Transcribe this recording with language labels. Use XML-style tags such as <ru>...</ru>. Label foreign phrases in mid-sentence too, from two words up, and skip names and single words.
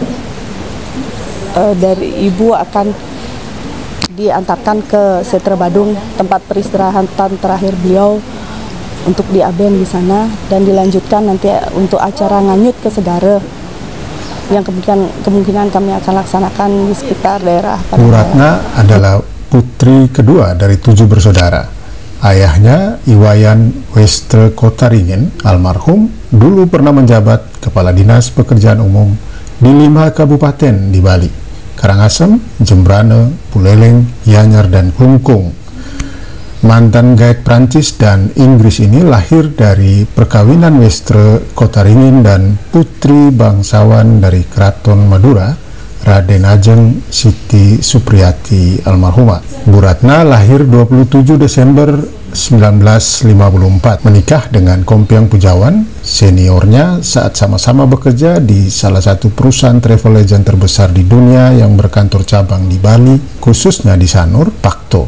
<id>dari ibu akan diantarkan ke Setre Badung, tempat peristirahatan terakhir beliau, untuk diaben di sana, dan dilanjutkan nanti untuk acara nganyut ke Segara, yang kemungkinan kami akan laksanakan di sekitar daerah Bu Ratna adalah putri kedua dari 7 bersaudara. Ayahnya, Iwayan Westre Kotaringen, almarhum, dulu pernah menjabat Kepala Dinas Pekerjaan Umum di 5 kabupaten di Bali: Karangasem, Jembrane, Buleleng, Gianyar, dan Klungkung. Mantan gaet Prancis dan Inggris ini lahir dari perkawinan Westre Kotaringen dan putri bangsawan dari Keraton Madura, Raden Ajeng Siti Supriyati almarhumah. Bu Ratna lahir 27 Desember 1954 menikah dengan Kompiang Pujawan, seniornya saat sama-sama bekerja di salah satu perusahaan</id> <en>travel agent</en> <id>terbesar di dunia yang berkantor cabang di Bali, khususnya di Sanur, Pakto.</id>